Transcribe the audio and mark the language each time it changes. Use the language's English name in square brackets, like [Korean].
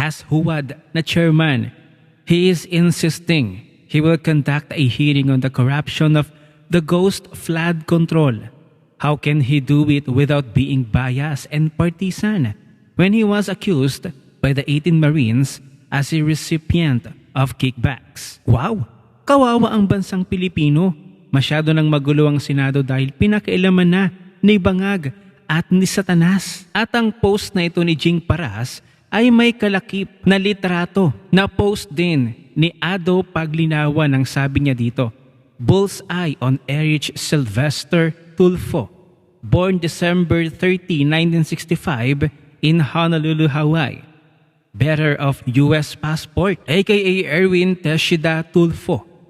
[English] As Huwad na chairman, he is insisting he will conduct a hearing on the corruption of the ghost flood control. How can he do it without being biased and partisan when he was accused by the 18 Marines as a recipient of kickbacks. Wow! [Filipino] Kawawa ang bansang Pilipino. Masyado nang magulo ang Senado dahil pinakailaman na ni Bangag at ni Satanas. At ang post na ito ni Jing Paras ay may kalakip na litrato na post din ni Ado Paglinawan. Ang sabi niya dito, [English] "Bullseye on Erich Sylvester Tulfo, born December 30, 1965 in Honolulu, Hawaii. Bearer of U.S. passport, aka Erwin Teshida Tulfo.